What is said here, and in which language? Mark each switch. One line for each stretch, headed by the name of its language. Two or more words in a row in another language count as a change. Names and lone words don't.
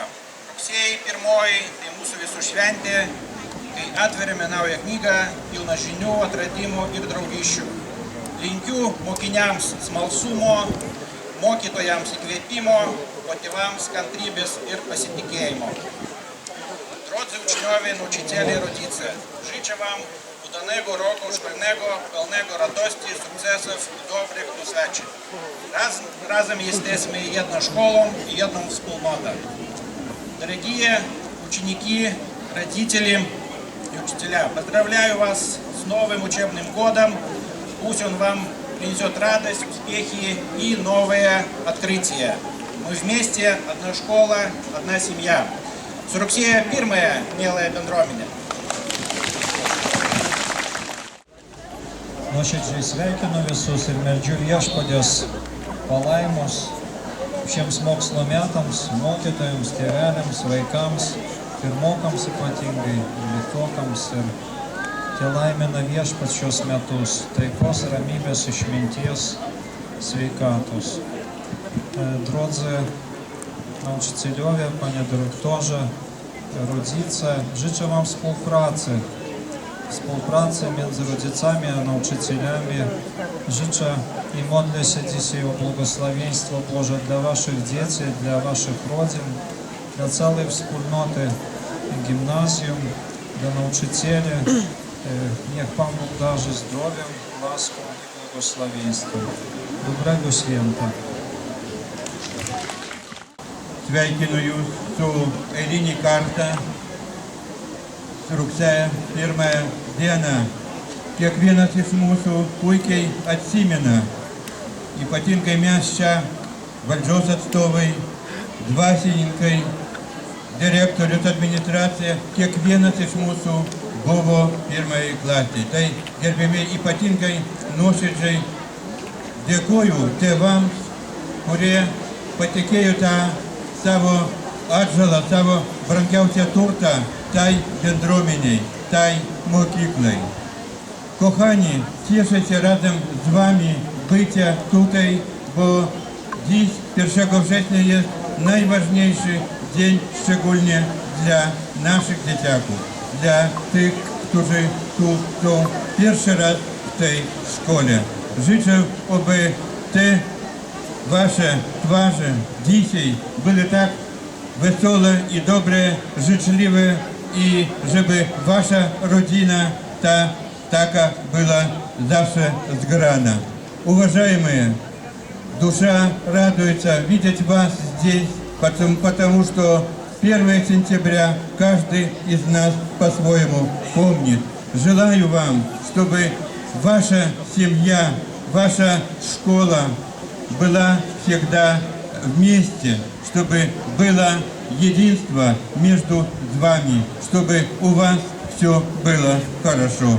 Lithuanian: Rugsėjai 1 tai mūsų visų šventė, kai atveriame naują knygą, pilną žinių, atradimų ir draugysčių. Linkiu mokiniams smalsumo, mokytojams įkvėpimo, o tėvams kantrybės ir pasitikėjimo.
Polish: Drodzy uczniowie, nauczyciele, rodzice, życzę wam udanego roku szkolnego, pełnego radości, sukcesów i dobrych doświadczeń. Razem jesteśmy jedną szkołą и jedną wspólnotą.
Russian: Дорогие ученики, родители и учителя, поздравляю вас с новым учебным годом. Пусть он вам принесет радость, успехи и новые открытия. Мы вместе, одна школа, одна семья.
Lithuanian: Su rugsėjo 1, mieląją bendruomenę. Nuoširdžiai sveikinu visus ir meldžiu Viešpaties palaimos šiems mokslo metams, mokytojams, tėveliams, vaikams, pirmokams ypatingai, dvyliktokams ir te laimina Viešpats šios metus, taikos, ramybės, išminties, sveikatos.
Polish: Drodzy nauczycielowie, panie dyrektorze, rodzice, życzę wam współpracy między rodzicami a nauczycielami. Życzę i modlę się dzisiaj o błogosławieństwo Boże dla waszych dzieci, dla waszych rodzin, dla całej wspólnoty gimnazjum, dla nauczycieli. Niech Pan Bóg darzy zdrowiem, łaską i błogosławieństwem. Dobrego święta.
Lithuanian: Sveikinu jūs su eilinį kartą, rugsėjo 1 dieną. Kiekvienas iš mūsų puikiai atsimena, ypatingai mes čia, valdžios atstovai, dvasininkai, direktorius, administracija, kiekvienas iš mūsų buvo 1 klasėje. Tai gerbėmiai, ypatingai nuoširdžiai dėkoju tėvams, kurie patikėjo tą savo atžalą, savo brangiausią turtą tai bendruomeniai, tai mokyklai.
Polish: Kochani, cieszę się razem z wami bycia tutaj, bo dziś 1 września jest najważniejszy dzień, szczególnie dla naszych dzieciaków, dla tych, którzy tu są pierwszy raz w tej szkole. Życzę, aby te wasze twarze dzisiaj były tak wesołe i dobre, życzliwe i żeby wasza rodzina taka była zawsze zgrana.
Russian: Уважаемые, душа радуется видеть вас здесь, потому что 1 сентября каждый из нас по-своему помнит. Желаю вам, чтобы ваша семья, ваша школа была всегда вместе, чтобы было единство между вами, чтобы у вас все было хорошо.